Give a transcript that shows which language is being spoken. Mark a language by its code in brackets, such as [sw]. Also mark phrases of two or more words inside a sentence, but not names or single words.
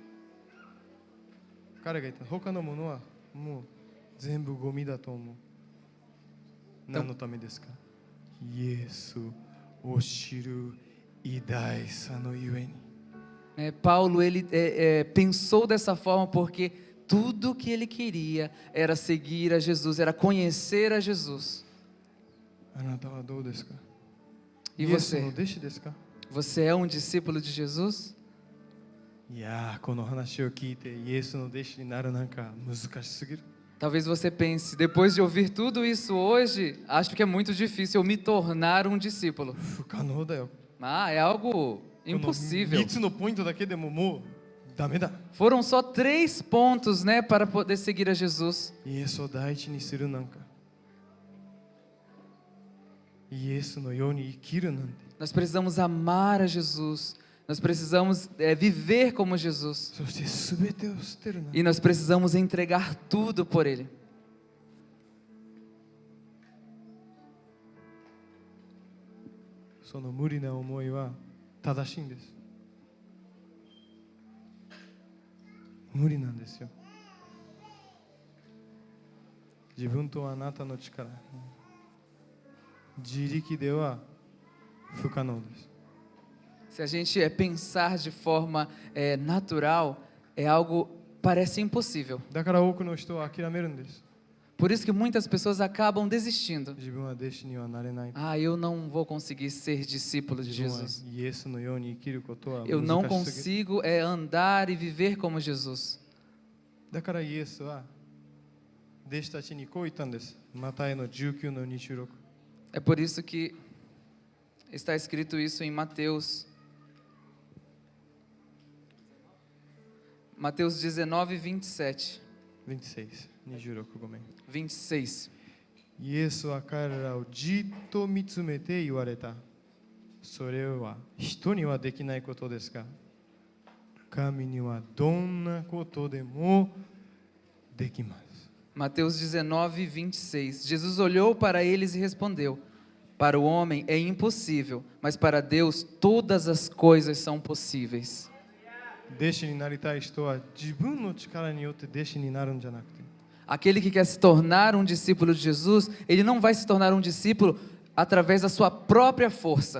[ja] 彼が言った他のものはもう全部ゴミだと思う。何のためですか？イエスを知る偉大さのゆえに。 [pt] Paulo ele pensou dessa forma porque tudo que ele queria era seguir a Jesus, era conhecer a Jesus. [ja] あなたはどうですか？ [pt] E [ja] イエスの [pt] você? [ja] 弟子ですか？ [pt] Você é um discípulo de Jesus? [ja] いやー、この話を聞いてイエスの弟子になるなんか難しすぎる。 [pt] Talvez você pense, depois de ouvir tudo isso hoje, acho que é muito difícil eu me tornar um discípulo. [ja] 不可能だよ。 [pt] Ah, é algo [ja] この [pt] impossível. [ja] 3つのポイントだけでももうダメだ。 [pt] Foram só 3 pontos, né, para poder seguir a Jesus. [ja] イエスを第一にするなんか、イエスのように生きるなんて、 [pt] Nós precisamos amar a Jesus. Nós precisamos viver como Jesus. [ja] そして全てを捨てるなんて、 [pt] E nós precisamos entregar tudo por Ele. [ja] その無理な思いは正しいんです。無理なんですよ。自分とあなたの力、自力では不可能です。 [pt] Se a gente pensar de forma natural, é algo parece impossível. [ja] だから多くの人は諦めるんです。 [pt] Por isso que muitas pessoas acabam desistindo. [ja] 自分は弟子にはなれない。 [pt] Ah, eu não vou conseguir ser discípulo de [ja] 自分は [pt] Jesus. [ja] イエスのように生きることは [pt] Eu não [ja] 難しすぎる。 [pt] consigo andar e viver como Jesus. [ja] だからイエスは弟子たちにこう言ったんです。マタイの19の26。 [pt] É por isso que está escrito isso em Mateus 19, 27. [ja] 26、26 ごめん。 26. イエスは彼らをじっと見つめて言われた。それは人にはできないことですが、神にはどんなことでもできます。 [pt] Mateus 19, 26. Jesus olhou para eles e respondeu: Para o homem é impossível, mas para Deus todas as coisas são possíveis. [ja] 弟子になりたい人は自分の力によって弟子になるんじゃなくて、 [pt] Aquele que quer se tornar um discípulo de Jesus, ele não vai se tornar um discípulo através da sua própria força.